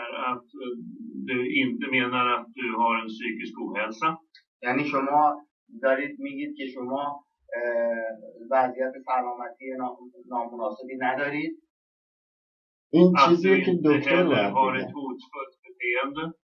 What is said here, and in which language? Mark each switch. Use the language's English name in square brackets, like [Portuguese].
[Swedish] att du inte menar att du har en psykisk ohälsa. [Persian] یعنی شما دارید میگید که شما وضعیت سلامتی نامناسبی ندارید. این چیزی که دکتر [Swedish] har ett hotfullt beteende.